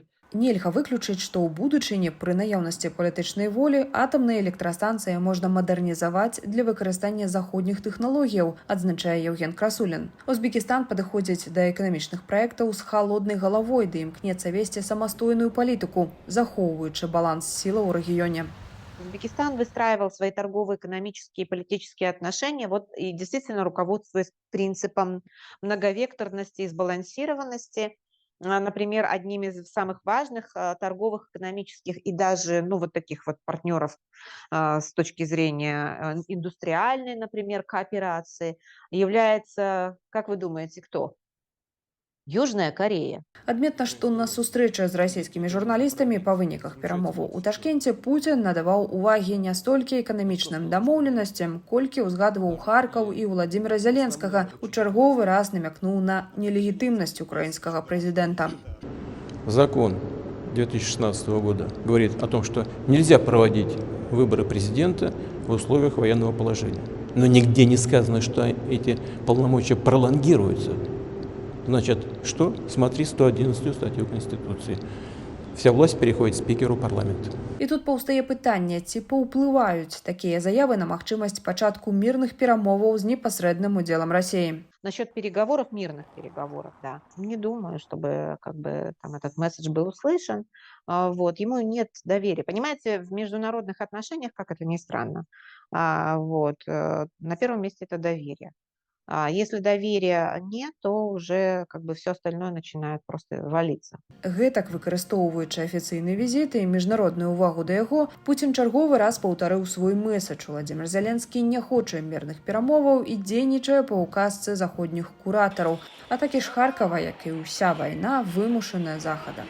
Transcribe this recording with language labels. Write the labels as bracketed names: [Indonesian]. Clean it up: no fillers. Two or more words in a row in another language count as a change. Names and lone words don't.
[Belarusian] Нельга выключыць, што ў будучыні пры наяўнасці палітычнай волі атамныя электрастанцыі можна мадэрнізаваць для выкарыстання заходніх тэхналогіяў, адзначае Евген Красулін. Узбекістан падыходзіць да эканамічных праектаў з халоднай галавой ды імкнецца весці самастойную палітыку, захоўваючы баланс сілаў у рэгіёне. [Russian] Узбекистан выстраивал свои торговые, экономические и политические отношения вот, и действительно руководствуясь принципом многовекторности и сбалансированности. Например, одним из самых важных торговых, экономических и даже вот таких вот партнеров с точки зрения индустриальной, например, кооперации является, как вы думаете, кто? Южная Корея. [Belarusian] Адметна, што на сустрэчы з расійскімі журналістамі па выніках перамоваў у Ташкенце Пуцін надаваў увагі не столькі эканамічным дамоўленасцям, колькі ўзгадваў Харкаў і Владзіміра Зеленскага, у чарговы раз намякнуў на нелегітымнасць украінскага прэзідэнта. [Russian] Закон 2016 года говорит о том, что нельзя проводить выборы президента в условиях военного положения. Но нигде не сказано, что эти полномочия пролонгируются. Значит, что? Смотри 111 статью Конституции. Вся власть переходит спикеру парламента. [Belarusian] І тут паўстае пытанне, ці паўплываюць такія заявы на магчымасць пачатку мірных перамоваў з непасрэдным удзелам Расіі. [Russian] Насчет переговоров, мирных переговоров, да. Не думаю, чтобы там этот месседж был услышан. Вот, ему нет доверия. Понимаете, в международных отношениях, как это ни странно, на первом месте это доверие. Если доверия нет, то уже как бы все остальное начинает просто валиться. [Belarusian] Гэтак, выкарыстоўваючы афіцыйны візіт і міжнародную ўвагу да яго, Пуцін чарговы раз паўтарыў свой мэсадж. Владзімір Зеленскі не хоча мірных перамоваў і дзейнічае па ўказцы заходніх куратараў. А такі ж Харкава, як і ўся вайна, вымушаная захада.